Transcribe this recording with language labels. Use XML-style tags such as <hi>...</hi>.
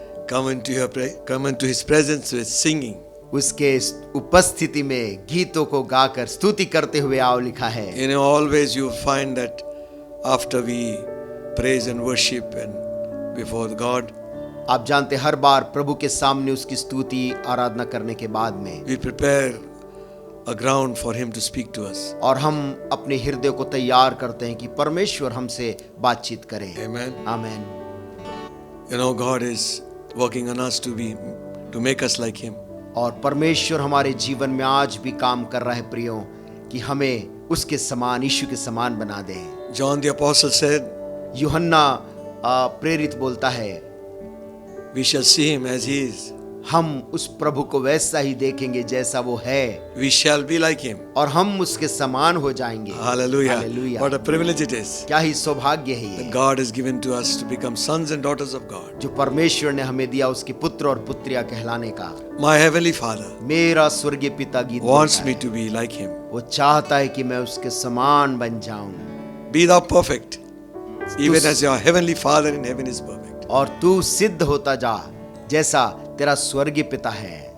<en>Come into his presence with singing.</en> <hi>उसके उपस्थिति में गीतों को गाकर स्तुति करते हुए आओ, लिखा है।</hi> <en>You know, always you find that after we praise and worship and before God,</en> <hi>आप जानते हर बार प्रभु के सामने उसकी स्तुति आराधना करने के बाद में</hi> <en>we prepare a ground for him to speak to us.</en> <hi>और हम अपने हृदय को तैयार करते हैं कि परमेश्वर हमसे बातचीत करें।</hi> <en>Amen.</en> <hi>Amen.</hi> <en>You know, God is working on us to make us like him.</en> <hi>और परमेश्वर हमारे जीवन में आज भी काम कर रहा है प्रियो, कि हमें उसके समान, यीशु के समान बना दे।</hi> <en>John the apostle said,</en> <hi>यूहन्ना प्रेरित बोलता है,</hi> <en>we shall see him as he is.</en> <hi>हम उस प्रभु को वैसा ही देखेंगे जैसा वो है,</hi> <en>We shall be like him.</en> <hi>और हम उसके समान हो जाएंगे।</hi> <en>Hallelujah. Hallelujah. What a privilege it is.</en> <hi>क्या ही सौभाग्य है ये,</hi> <en>God has given to us to become sons and daughters of God.</en> <hi>जो परमेश्वर ने हमें दिया उसके पुत्र और पुत्रियां कहलाने का।</hi> <en>My heavenly Father</en> <hi>मेरा स्वर्गीय पिता गीत</hi> <en>wants</en> <hi>बोलता</hi> <en>me</en> <hi>है,</hi> <en>to be like him.</en> <hi>वो चाहता है कि मैं उसके समान बन जाऊं।</hi> <en>Be thou perfect, even as your heavenly Father in heaven is perfect.</en> <hi>और तू सिद्ध होता जा जैसा तेरा स्वर्गीय पिता है।</hi>